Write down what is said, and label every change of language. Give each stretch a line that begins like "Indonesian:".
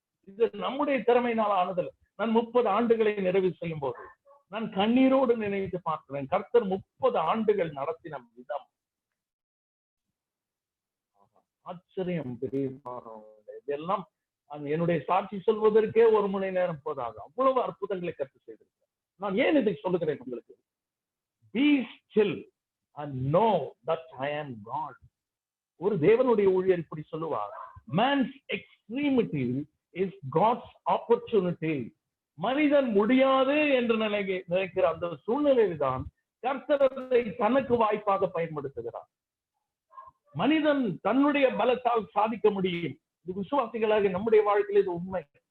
Tamil: இது நம்முடைய திறமையினால் ஆனதில்லை. நான் 30 ஆண்டுகளை நிறைவு செய்யும் போது நான் கண்ணீரோடு நினைத்து பார்க்கிறேன். கர்த்தர் 30 ஆண்டுகள் நடத்தின விதம் ஆச்சரியம். இதெல்லாம் என்னுடைய சாட்சி சொல்வதற்கே 1 மணி நேரம் போதாது. அவ்வளவு அற்புதங்களை கற்று செய்திருக்கிறார். நான் ஏன் இதை சொல்லுகிறேன் உங்களுக்கு?
English: Be still and know that I am God.
Tamil: ஒரு தேவனுடைய ஊழியர் இப்படி சொல்லுவார்,
English: man's extremity is God's opportunity.
Tamil: மனிதன் முடியாது என்று நினைக்கிற அந்த சூழ்நிலையில் தான் கர்த்தரை தனக்கு வாய்ப்பாக பயன்படுத்துகிறார். மனிதன் தன்னுடைய பலத்தால் சாதிக்க முடியும். இது விசுவாசிகளாக நம்முடைய வாழ்க்கையில் இது உண்மை.